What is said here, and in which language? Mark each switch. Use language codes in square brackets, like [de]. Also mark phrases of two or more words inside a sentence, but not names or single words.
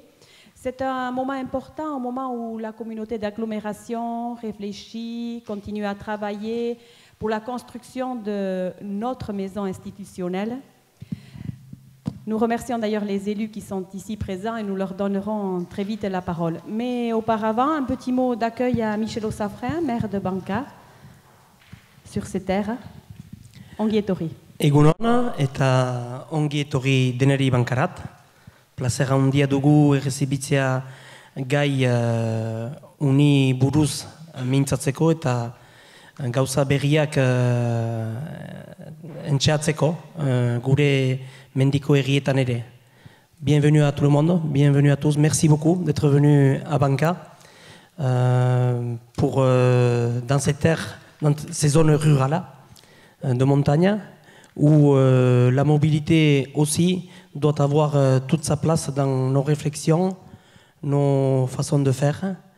[fr] C'est un moment important, un moment où la communauté d'agglomération réfléchit, continue à travailler pour la construction de notre maison institutionnelle. Nous remercions d'ailleurs les élus qui sont ici présents et nous leur donnerons très vite la parole. Mais auparavant, un petit mot d'accueil à Michel Osafrin, maire de Banca, sur ces terres. [eu] Ongi etorri. Egunon eta ongi etorri deneri bankarat. Plazera handia dugu errezibitzea gai uni buruz mintzatzeko eta gauza berriak entxeatzeko gure mendiko errietan ere. [fr] Bienvenue à tout le monde, bienvenue à tous. Merci beaucoup d'être venus à Banca pour dans ces terres, dans ces zones rurales de montagne où la mobilité aussi doit avoir toute sa place dans nos réflexions, nos façons de faire.